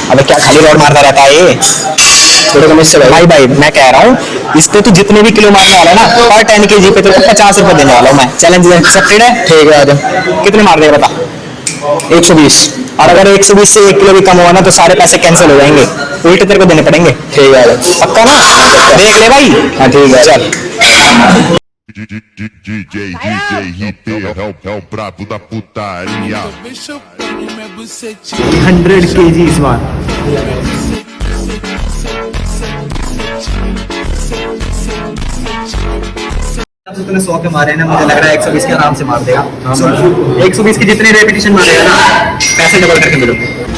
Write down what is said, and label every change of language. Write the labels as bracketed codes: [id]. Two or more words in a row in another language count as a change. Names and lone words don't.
[hi] अबे क्या खाली रॉड मारता रहता है ये? थोड़े कम इससे भाई भाई मैं कह रहा हूँ इस पे तू जितने भी किलो मारने वाला है ना पर 10 kg पे तेरे को 50 रुपए देने वाला हूँ मैं। [en] challenge accepted [hi] है? ठीक है आ जा। कितने मार देगा बता? 120। और अगर 120 से 1 किलो भी कम हुआ ना तो सारे पैसे कैंसिल हो जाएंगे, उल्टे तेरे को देने पड़ेंगे। ठीक है पक्का ना? देख ले भाई। हाँ ठीक है चल। [pt] DJ Riteiro é o brabo da putaria. [hi] 100 kg इस बार। तूने 100 के मारे ना, मुझे लग रहा है 120 के आराम से मार देगा। 120 की जितने रेपिटेशन मारेगा ना पैसे डबल करके मिलेंगे।